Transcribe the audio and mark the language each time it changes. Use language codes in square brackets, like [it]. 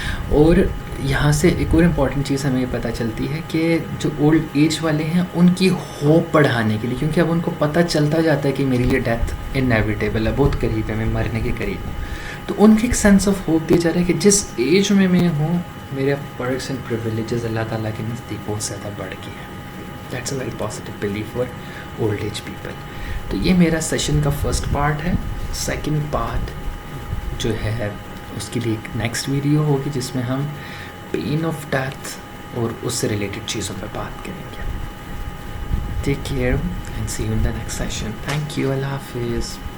[ur] اور یہاں سے ایک اور امپورٹنٹ چیز ہمیں یہ پتہ چلتی ہے کہ جو اولڈ ایج والے ہیں ان کی ہوپ بڑھانے کے لیے، کیونکہ اب ان کو پتہ چلتا جاتا ہے کہ میری یہ ڈیتھ انیویٹیبل ہے، بہت قریب ہے، میں مرنے کے قریب ہوں، تو ان کی ایک [en] sense of hope [ur] دی جا رہا ہے کہ جس ایج میں ہوں میرے [en] perks and privileges [ur] اللہ تعالیٰ کے نزدیک بہت زیادہ بڑھ گئی ہے. [en] That's a very positive belief for old age people. [ur] تو یہ میرا سیشن کا فرسٹ پارٹ ہے. سیکنڈ پارٹ جو ہے اس کے لیے ایک نیکسٹ ویڈیو ہوگی جس میں ہم پین آف ڈیتھ اور اس سے ریلیٹڈ چیزوں پہ بات کریں گے. [en] Take care and see you in the next session. Thank you. [ur] اللہ حافظ.